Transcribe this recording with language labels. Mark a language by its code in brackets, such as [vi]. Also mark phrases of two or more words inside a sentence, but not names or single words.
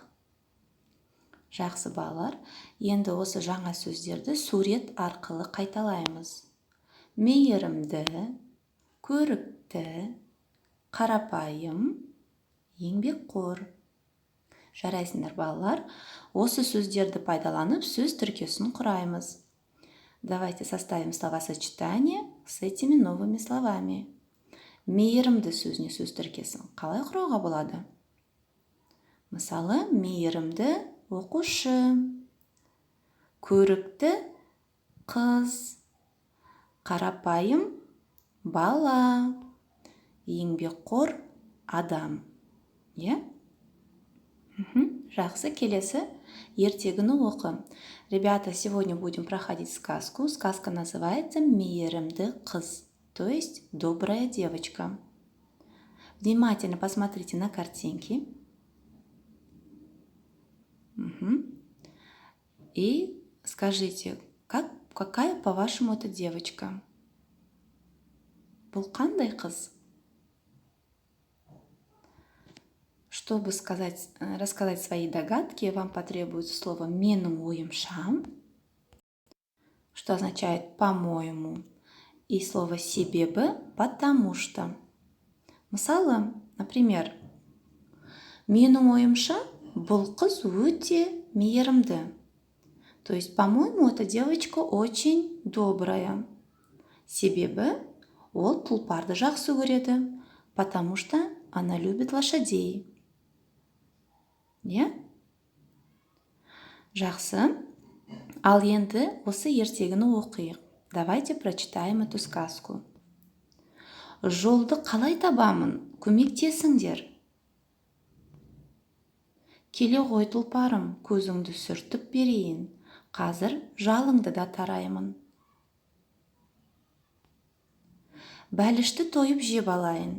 [kk] Жақсы балалар, енді осы жаңа сөздерді сурет арқылы қайталаймыз. Мейірімді, көрікті, қарапайым, еңбекқор. Жарайсыңдар балалар, осы сөздерді пайдаланып сөз тіркесін құраймыз. [ru] Давайте составим словосочетание с этими новыми словами. [kk] Мейірімді сөзіне сөз тіркесін қалай құруға болады? Мысалы, мейірімді оқушы, көрікті қыз, қарапайым бала, еңбекқор адам. Жақсы, келесі ертегіні оқы. [ru] Ребята, сегодня будем проходить сказку. Сказка называется «Мейірімді қыз», то есть «Добрая девочка». Внимательно посмотрите на картинки. И скажите, какая, по-вашему, эта девочка? [kk] Бұл қандай қыз? [ru] Чтобы рассказать свои догадки, вам потребуется слово [kk] «менің ойымша», [ru] что означает «по-моему», и слово «себебі» «потому что». [kk] Мысалы, например, «менің ойымша, бұл қыз өте мейірімді». [ru] То есть, по-моему, эта девочка очень добрая. [kk] Себебі ол тұлпарды жақсы көреді, [ru] потому что она любит лошадей. [kk] Жақсы. Ал енді осы ертегіні оқиық. [ru] Давайте прочитаем эту сказку. [kk] Жолды қалай табамын? Көмектесіңдер. Келе ғой тұлпарым, көзіңді сүртіп берейін. Қазір жалыңды да тараймын. Бәлішті тойып жеп алайын.